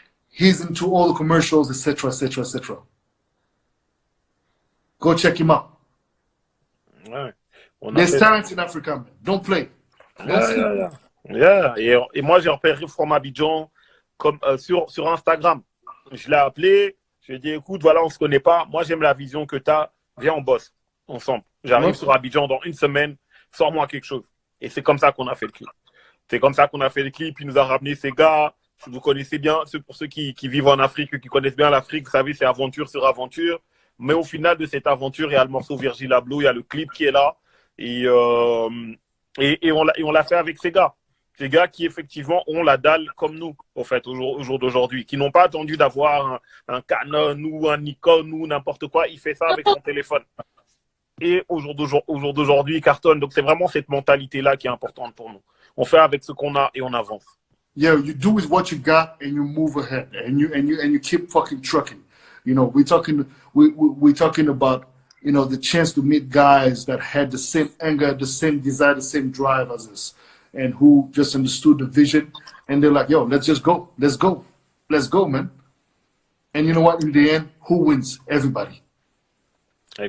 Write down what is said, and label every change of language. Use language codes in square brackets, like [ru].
[en] He's into all the commercials, etc., etc., etc. Go check him out. [fr] Ouais. [en] There's talent in Africa, man. Don't play. Yeah. [fr] Et moi, j'ai repéré From Abidjan comme, sur Instagram. Je l'ai appelé. Je lui ai dit, écoute, voilà, on ne se connaît pas. Moi, j'aime la vision que tu as. Viens, on bosse ensemble. J'arrive sur Abidjan dans 1 semaine. Sors-moi quelque chose. Et c'est comme ça qu'on a fait le clip. Il nous a ramené ses gars. Vous connaissez bien, pour ceux qui vivent en Afrique, qui connaissent bien l'Afrique, vous savez, c'est aventure sur aventure. Mais au final de cette aventure, il y a le morceau Virgil Abloh, il y a le clip qui est là. Et on l'a fait avec ces gars. Ces gars qui, effectivement, ont la dalle comme nous, au fait, au jour d'aujourd'hui. Qui n'ont pas attendu d'avoir un Canon ou un Nikon ou n'importe quoi. Il fait ça avec son téléphone. Et au jour d'aujourd'hui, il cartonne. Donc, c'est vraiment cette mentalité-là qui est importante pour nous. On fait avec ce qu'on a et on avance. [en] Yeah, you do with what you got and you move ahead and you keep fucking trucking. You know, we're talking about, you know, the chance to meet guys that had the same anger, the same desire, the same drive as us, and who just understood the vision. And they're like, yo, let's just go. Let's go. Let's go, man. And you know what? In the end, who wins? Everybody. Exactly.